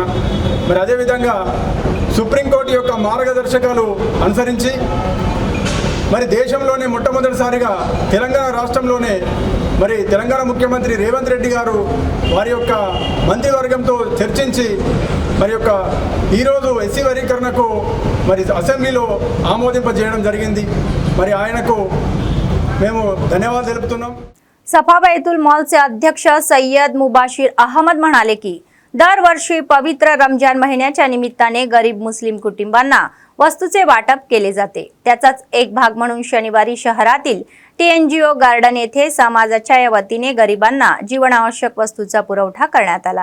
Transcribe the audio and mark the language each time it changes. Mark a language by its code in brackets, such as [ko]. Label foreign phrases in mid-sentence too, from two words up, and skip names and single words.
[te] మరి అదేవిధంగా సుప్రీంకోర్టు యొక్క మార్గదర్శకాలు అనుసరించి మరి దేశంలోనే మొట్టమొదటిసారిగా తెలంగాణ రాష్ట్రంలోనే మరి తెలంగాణ ముఖ్యమంత్రి రేవంత్ రెడ్డి గారు వారి యొక్క మంత్రివర్గంతో చర్చించి మరి యొక్క ఈరోజు ఎస్సీ వర్గీకరణకు మరి అసెంబ్లీలో ఆమోదింపజేయడం జరిగింది. మరి ఆయనకు మేము ధన్యవాదాలు తెలుపుతున్నాం. [mr] सफा बैतूल मॉलचे अध्यक्ष सय्यद मुबाशिर अहमद म्हणाले की दरवर्षी पवित्र रमजान महिन्याच्या निमित्ताने गरीब मुस्लिम कुटुंबांना वस्तूचे वाटप केले जाते. त्याचाच एक भाग म्हणून शनिवारी शहरातील TNGO गार्डन येथे समाजाच्या वतीने गरिबांना जीवनावश्यक वस्तूचा पुरवठा करण्यात आला.